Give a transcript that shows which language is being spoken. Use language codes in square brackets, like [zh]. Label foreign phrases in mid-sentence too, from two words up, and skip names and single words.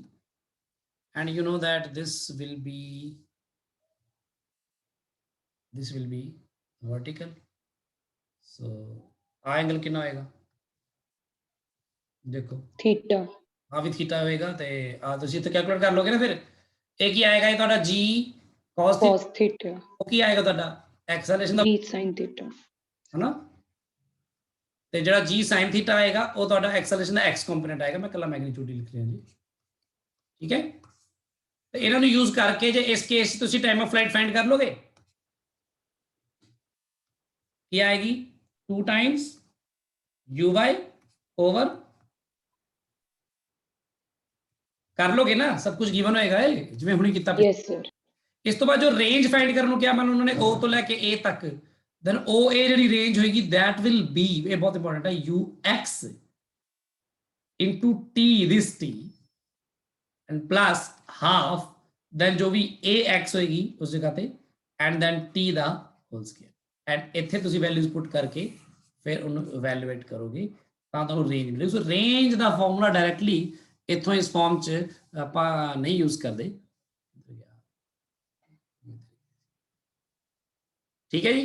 [en] And you know that this will be vertical. [pa] ਸੋ ਆ ਐਂਗਲ ਕਿੰਨਾ ਹੋਏਗਾ ਦੇਖੋ, Theta. ਆ ਵੀ ਥੀਟਾ ਹੋਏਗਾ, ਤੇ ਆ ਤੁਸੀਂ ਇੱਥੇ ਕੈਲਕੂਲੇਟ ਕਰ ਲੋਗੇ ਨਾ, ਫਿਰ ਇਹ ਕੀ ਆਏਗਾ, ਇਹ ਤੁਹਾਡਾ [en] g cos Cos theta. [pa] ਉਹ ਕੀ ਆਏਗਾ ਤੁਹਾਡਾ ਐਕਸਲਰੇਸ਼ਨ ਦਾ, [en] G sin theta. [pa] ਹਨਾ? ਤੇ ਜਿਹੜਾ [en] g sin theta [pa] ਆਏਗਾ ਉਹ ਤੁਹਾਡਾ ਐਕਸਲਰੇਸ਼ਨ ਦਾ x ਕੰਪੋਨੈਂਟ ਆਏਗਾ। ਮੈਂ ਕੱਲਾ ਮੈਗਨੀਟਿਊਡ ਹੀ ਲਿਖ ਰਿਹਾ ਜੀ, ਠੀਕ ਹੈ? ਤੇ ਇਹਨਾਂ ਨੂੰ ਯੂਜ਼ ਕਰਕੇ ਜੇ ਇਸ ਕੇਸ 'ਚ ਤੁਸੀਂ [en] time of flight find [pa] ਕਰ ਲੋਗੇ, ਕੀ ਆਏਗੀ [en] 2 times uy over, [pa] ਕਰ ਲੋਗੇ ਨਾ, ਸਭ ਕੁਝ ਗਿਵਨ ਹੋਏਗਾ ਇਹ ਜਿਵੇਂ ਹੁਣੀ ਕੀਤਾ। [en] Yes, sir. [pa] ਇਸ ਤੋਂ ਬਾਅਦ ਜੋ [en] range find [pa] ਕਰਨ ਨੂੰ ਕਿਹਾ ਮੈਨੂੰ ਉਹਨਾਂ ਨੇ O ਤੋਂ ਲੈ ਕੇ A ਤੱਕ, ਦੈਨ OA ਜਿਹੜੀ ਰੇਂਜ ਹੋਏਗੀ [en] that will be, [pa] ਇਹ ਬਹੁਤ ਇੰਪੋਰਟੈਂਟ ਹੈ, [en] ux into t this t and plus half, then [pa] ਜੋ ਵੀ ax ਹੋਏਗੀ ਉਸ ਜਗ੍ਹਾ ਤੇ, [en] and then t ਦਾ whole square. [pa] ਐਂਡ ਇੱਥੇ ਤੁਸੀਂ [en] values put [pa] ਕਰਕੇ ਫਿਰ ਉਹਨੂੰ ਇਵੈਲੂਏਟ ਕਰੋਗੇ ਤਾਂ ਤੁਹਾਨੂੰ ਰੇਂਜ ਮਿਲੇਗੀ। ਸੋ ਰੇਂਜ ਦਾ [en] formula directly [pa] ਇੱਥੋਂ ਇਸ ਫਾਰਮ 'ਚ ਆਪਾਂ ਨਹੀਂ ਯੂਜ਼ ਕਰਦੇ, ਠੀਕ ਹੈ ਜੀ?